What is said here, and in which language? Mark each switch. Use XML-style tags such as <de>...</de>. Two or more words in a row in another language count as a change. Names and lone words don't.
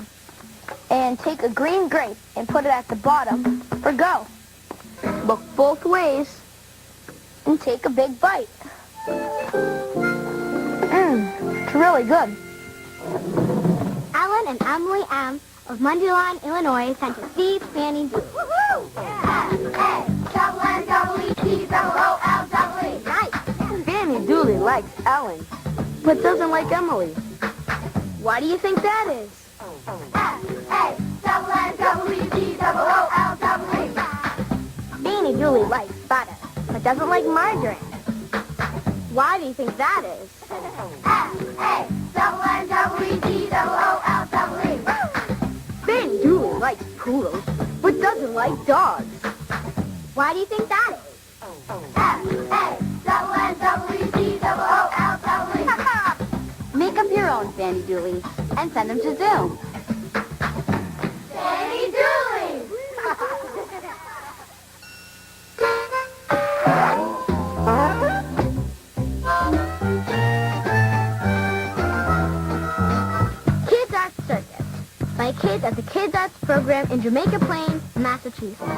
<en>And take a green grape and put it at the bottom for go. Look both ways and take a big bite. It's really good. Alan and Emily M. of Mundelein, Illinois, sent to see Fannee Doolee. Woohoo! F-A-N-E-E-O-O-L-E. Nice. Fannee Doolee likes Ellen, but doesn't like Emily. Why do you think that is? F-A-N-N-E-E-O-O-L-E. Fannee Doolee likes butter, but doesn't like margarine. Why do you think that is? F-A-N-N-E-E-O-O-L-E. Fannee Doolee likes poodles, but doesn't like dogs. Why do you think that is? F-A-N-N-E-E-O-O-L-E. Make up your own Fannee Doolees and send them to Zoom. Fannee Doolee! Kids Arts Circus by kids at the Kids Arts program in Jamaica Plain, Massachusetts.</en>